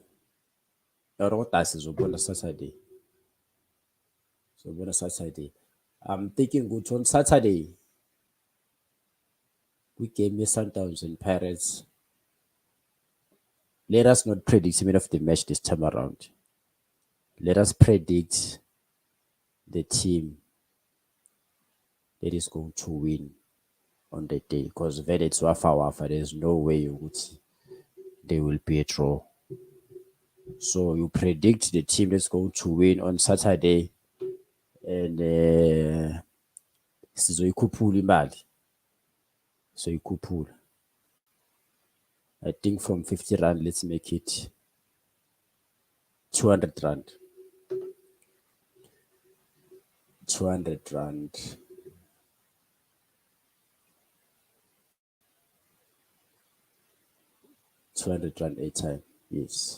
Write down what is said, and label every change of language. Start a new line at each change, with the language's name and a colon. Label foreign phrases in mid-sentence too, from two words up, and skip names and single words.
Zulu: Rota sizobona Saturday. Sobona Saturday.
English: I'm thinking good on Saturday. We gave me Sundowns and Pirates. Let us not predict the winner of the match this time around. Let us predict the team that is going to win on the day. Because it's wafa. There's no way you would see there will be a draw. So you predict the team that's going to win on Saturday, and
Zulu: sizoyikhuphula imali.
English: So yikhuphula. I think from 50 rand, let's make it 200 rand. 200 rand. £200 a time, yes.